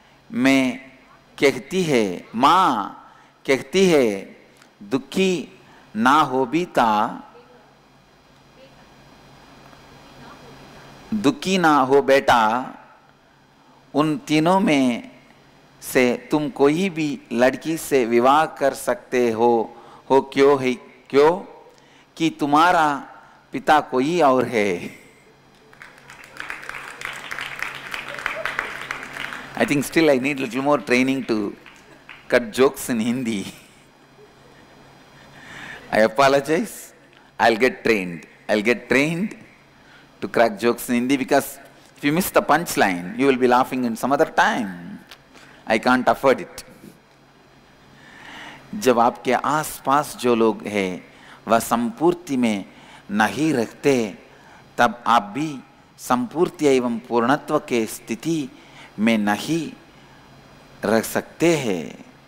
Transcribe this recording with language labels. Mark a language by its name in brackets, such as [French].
[Hindi] मैं कहती है, माँ कहती है, दुखी ना हो बीता, दुखी ना हो बेटा, उन तीनों में से तुम कोई भी लड़की से विवाह कर सकते हो क्यों है, क्यों कि तुम्हारा पिता कोई और है। [English] I think still I need little more training to cut jokes in Hindi. I apologize. I'll get trained to crack jokes in Hindi, because if you miss the punchline, you will be laughing in some other time. I can't afford it. [Hindi] जब आपके आसपास जो लोग हैं वह संपूर्ति में नहीं रखते, तब आप भी संपूर्ति एवं पूर्णत्व के स्थिति में नहीं रख सकते हैं।